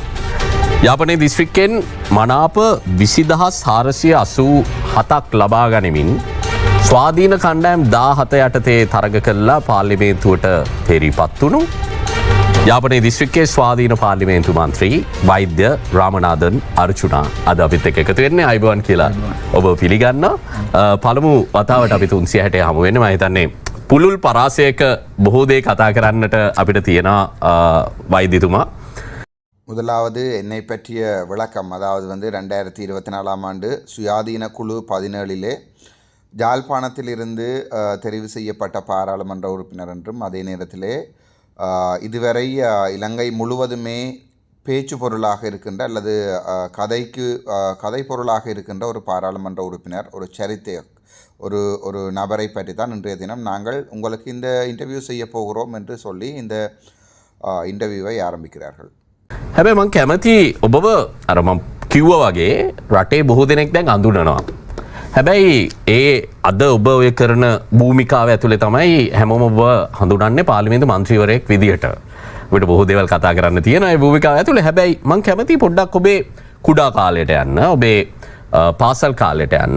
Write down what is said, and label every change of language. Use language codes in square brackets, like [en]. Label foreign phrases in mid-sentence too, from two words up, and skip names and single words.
[si] යාපනයේ දිස්ත්‍රික්කෙන් මනාප 20,487ක් ලබා ගනිමින් ස්වාධීන කණ්ඩායම් 17 යටතේ තරග කළා පාර්ලිමේන්තුවට තේරීපත් වුණු යාපනයේ දිස්ත්‍රික්කයේ ස්වාධීන පාර්ලිමේන්තු මන්ත්‍රී වෛද්‍ය රාමනාදන් අර්චුනා අද අපිත් එක්ක එකතු වෙන්නේ. අයිබෝන් කියලා ඔබ පිළිගන්න. පළමු වතාවට අපි 360 හමු වෙන්නේ. මම හිතන්නේ පුලුල් පරාසයක බොහෝ දේ කතා කරන්නට අපිට තියෙන வைத்தியතුமா. [ta] முதலாவது என்னை பற்றிய விளக்கம். அதாவது வந்து 2024ஆம் ஆண்டு சுயாதீன குழு 17 ஜாழ்ப்பாணத்திலிருந்து தெரிவு செய்யப்பட்ட பாராளுமன்ற உறுப்பினர் என்றும், அதே நேரத்திலே இதுவரை இலங்கை முழுவதுமே பேச்சு பொருளாக இருக்கின்ற அல்லது கதை பொருளாக இருக்கின்ற ஒரு பாராளுமன்ற உறுப்பினர், ஒரு சரித்திர ஒரு நபரை பற்றி தான் இன்றைய தினம் நாங்கள் உங்களுக்கு இந்த இன்டர்வியூ செய்ய போகிறோம் என்று சொல்லி இந்த இன்டர்வியூவை ஆரம்பிக்கிறார்கள். [si] හැබැයි මං කැමති ඔබව අර මම කිව්වා වගේ රටේ බොහෝ දෙනෙක් දැන් අඳුනනවා. හැබැයි ඒ අද ඔබ ඔය කරන භූමිකාව ඇතුලේ තමයි හැමෝම ඔබ හඳුනන්නේ පාර්ලිමේන්තු මන්ත්‍රීවරයෙක් විදියට. ඔබට බොහෝ දේවල් කතා කරන්න තියෙනවා ඒ භූමිකාව ඇතුලේ. හැබැයි මං කැමති පොඩ්ඩක් ඔබේ කුඩා කාලයට යන්න, ඔබේ පාසල් කාලයට යන්න.